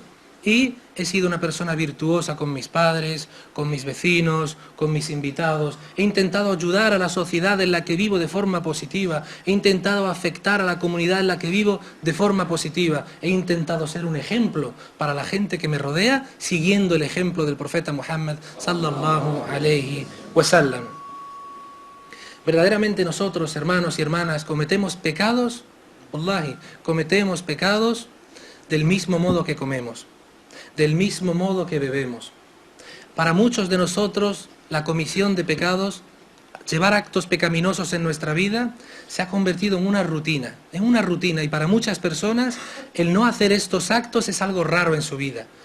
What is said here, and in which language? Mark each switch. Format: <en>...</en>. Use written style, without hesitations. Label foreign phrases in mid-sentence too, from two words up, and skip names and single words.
<es>Y he sido una persona virtuosa con mis padres, con mis vecinos, con mis invitados. He intentado ayudar a la sociedad en la que vivo de forma positiva. He intentado afectar a la comunidad en la que vivo de forma positiva. He intentado ser un ejemplo para la gente que me rodea, siguiendo el ejemplo del profeta Muhammad</es> <ar>صلى الله عليه وسلم.</ar> <es>Verdaderamente nosotros, hermanos y hermanas, cometemos pecados, wallahi, cometemos pecados del mismo modo que comemos, del mismo modo que bebemos. Para muchos de nosotros, la comisión de pecados, llevar actos pecaminosos en nuestra vida, se ha convertido en una rutina, y para muchas personas el no hacer estos actos es algo raro en su vida.</es>